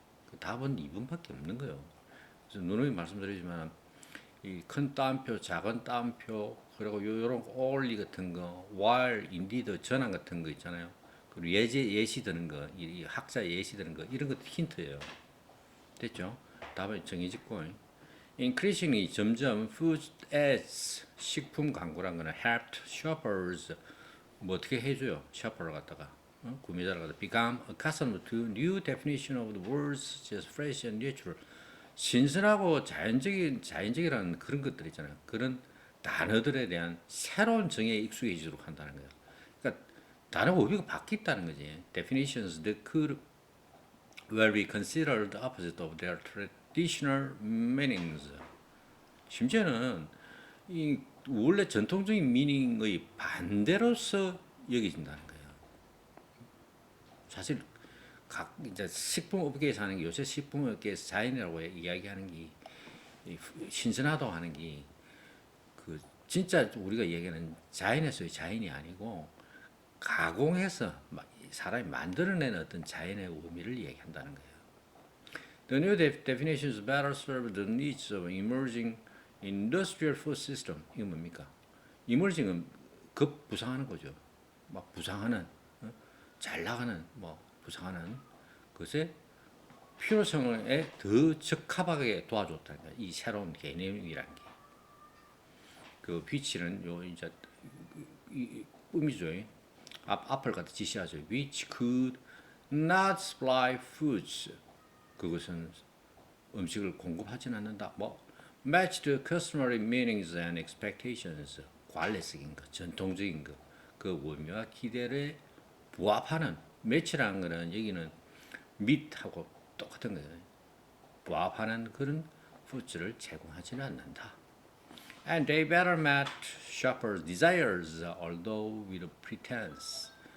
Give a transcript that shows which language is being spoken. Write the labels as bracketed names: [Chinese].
[Korean] 그 답은 2번밖에 없는 거예요. 그래서 누누이 말씀드리지만 이 큰 따옴표, 작은 따옴표, 그리고 요런 only 같은 거, while, indeed, 전환 같은 거 있잖아요. 그리고 예시 드는 거, 이 학자 예시 드는 거 이런 것도 힌트예요. 됐죠? 답은 정해졌고. [English] Increasingly [Korean] 점점 [English] food ads [Korean] 식품 광고란 거는 [English] helped shoppers [Korean] 어떻게 해줘요? shopper를 갖다가 구매자를 갖다 [English] become accustomed to new definition of the words such as fresh and natural. [Korean] 신선하고 자연적이라는 그런 것들 있잖아요. 그런 단어들에 대한 새로운 정의에 익숙해지도록 한다는 거예요. 그러니까 단어 의미가 바뀌었다는 거지. [English] Definitions that could well be considered the opposite of their traditional meanings. [Korean] 심지어는 이 원래 전통적인 미닝의 반대로서 여겨진다는 거예요. 사실 이제 식품업계에서 하는 게 요새 식품업계에서 자연이라고 이야기하는 게 신선하다고 하는 게 그 진짜 우리가 얘기하는 자연에서의 자연이 아니고 가공해서 사람이 만들어낸 어떤 자연의 의미를 얘기한다는 거예요. [English] The new definitions better serve the needs of emerging industrial food system. [Korean] 이건 뭡니까? emerging은 부상하는 거죠. 막 부상하는, 잘 나가는, 부상하는 것의 필요성에 더 적합하게 도와줬다는 거예요. 이 새로운 개념이란 게. 그 위치는 이제 의미죠. 앞을 갖다 지시하죠. [English] Which could not supply foods. [Korean] 그것은 음식을 공급하지는 않는다. [English] match the customary meanings and expectations. [Korean] 관례적인 것, 전통적인 것, 그 의미와 기대를 부합하는 매치라는 거는 여기는 meet하고 똑같은 거예요. 부합하는 그런 푸드를 제공하지는 않는다. [English] And they better match shoppers' desires, although with a pretense.